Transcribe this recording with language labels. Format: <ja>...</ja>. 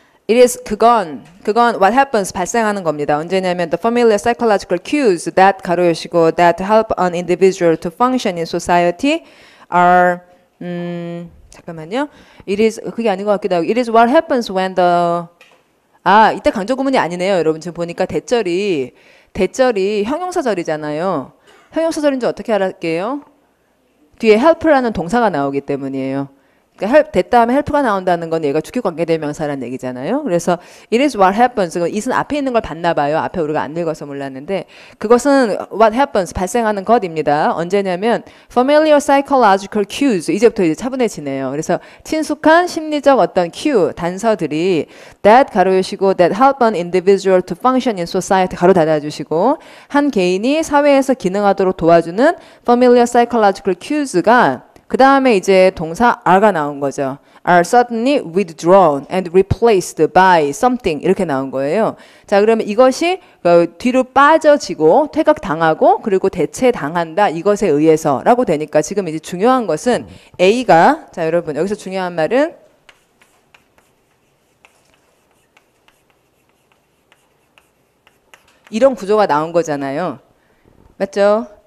<en>It is 그건 what happens</en> <ko>발생하는 겁니다. 언제냐면</ko> <en>the familiar psychological cues that</en> <ko>가로 여시고</ko> <en>that help an individual to function in society are</en> <ko>잠깐만요.</ko> <en>It is</en> <ko>그게 아닌 것 같기도 하고</ko> <en>it is what happens when the</en> <ko>이때 강조 구문이 아니네요. 여러분 지금 보니까 대절이 형용사절이잖아요. 형용사절인지 어떻게 알았게요? 뒤에 help라는 동사가 나오기 때문이에요. 그러니까 됐다 하면 help가 나온다는 건 얘가 주격 관계대명사라는 얘기잖아요.</ko> <en>그래서 it is what happens.</en> <ko>it은 앞에 있는 걸 봤나 봐요. 앞에 우리가 안 읽어서 몰랐는데 그것은</ko> <en>what happens</en> <ko>발생하는 것입니다. 언제냐면</ko> <en>familiar psychological cues</en> <ko>이제부터 이제 차분해지네요. 그래서 친숙한 심리적 어떤 cue 단서들이 that 가로 여시고</ko> <en>that help an individual to function in society</en> <ko>가로 닫아주시고 한 개인이 사회에서 기능하도록 도와주는 familiar psychological cues가 그 다음에 이제 동사 are가 나온 거죠.</ko> <en>are suddenly withdrawn and replaced by something</en> <ko>이렇게 나온 거예요. 자, 그러면 이것이 뒤로 빠져지고 퇴각당하고 그리고 대체당한다 이것에 의해서 라고 되니까 지금 이제 중요한 것은 A가 자 여러분 여기서 중요한 말은 이런 구조가 나온 거잖아요. 맞죠?</ko>